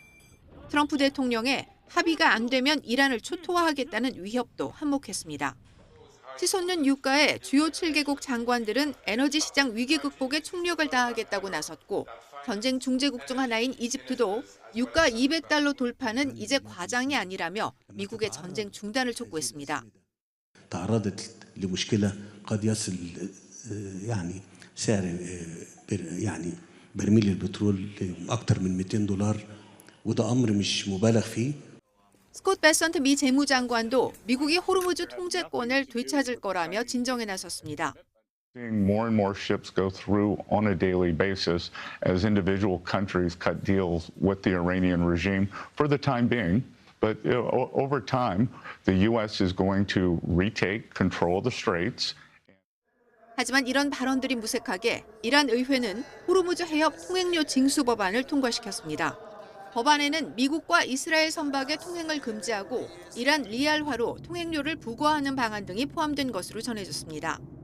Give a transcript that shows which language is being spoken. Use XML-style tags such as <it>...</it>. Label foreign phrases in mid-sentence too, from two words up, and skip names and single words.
<ko>트럼프 대통령의 합의가 안 되면 이란을 초토화하겠다는 위협도 한몫했습니다. 치솟는 유가에 주요 7개국 장관들은 에너지 시장 위기 극복에 총력을 다하겠다고 나섰고 전쟁 중재국 중 하나인 이집트도 유가 200달러 돌파는 이제 과장이 아니라며 미국의 전쟁 중단을 촉구했습니다.</ko> <ar>تعرضت لمشكلة قد يصل يعني سعر يعني برميل البترول أكثر من $200 وده أمر مش مبالغ فيه.</ar> <ko>스콧 베선트 미 재무장관도 미국이 호르무즈 통제권을 되찾을 거라며 진정에 나섰습니다.</ko> <en>Seeing more and more ships go through on a daily basis as individual countries cut deals with the Iranian regime for the time being. But over time, the U.S. is going to retake control of the straits.</en> <ko>하지만 이런 발언들이 무색하게 이란 의회는 호르무즈 해협 통행료 징수 법안을 통과시켰습니다. 법안에는 미국과 이스라엘 선박의 통행을 금지하고 이란 리알화로 통행료를 부과하는 방안 등이 포함된 것으로 전해졌습니다.</ko>